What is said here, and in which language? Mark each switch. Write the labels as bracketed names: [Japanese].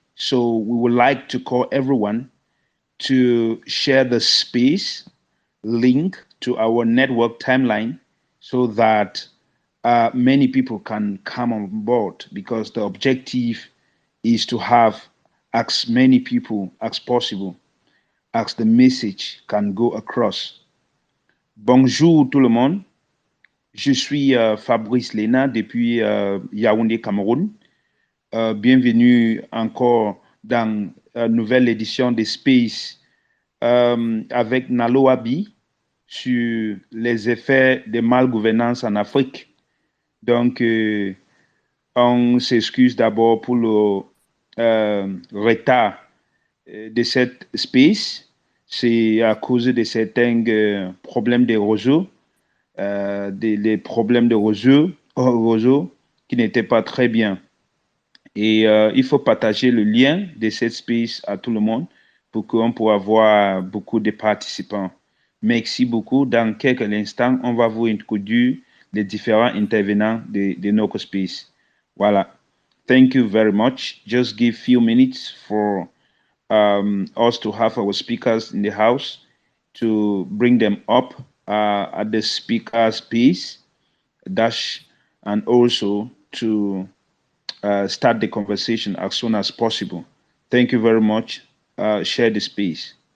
[English] So we would like to call everyone to share the space link to our network timeline so that many people can come on board because the objective is to have as many people as possible as the message can go across. [French] Bonjour tout le monde. Je suis Fabrice Lena depuis Yaoundé, Cameroun. Bienvenue encore dans une nouvelle édition de Space avec Nalo Abi sur les effets de malgouvernance en Afrique. Donc, on s'excuse d'abord pour le retard de cette Space. C'est à cause de certains problèmes de réseau des problèmes de réseau qui n'étaient pas très bien. Et il faut partager le lien de cette space à tout le monde pour qu'on puisse avoir beaucoup de participants. Merci beaucoup. Dans quelques instants, on va vous introduire les différents intervenants de notre space. Voilà. [English] Thank you very much. Just give few minutes for us to have our speakers in the house to bring them up at the speaker space dash and also to start the conversation as soon as possible. Thank you very much. Share the space.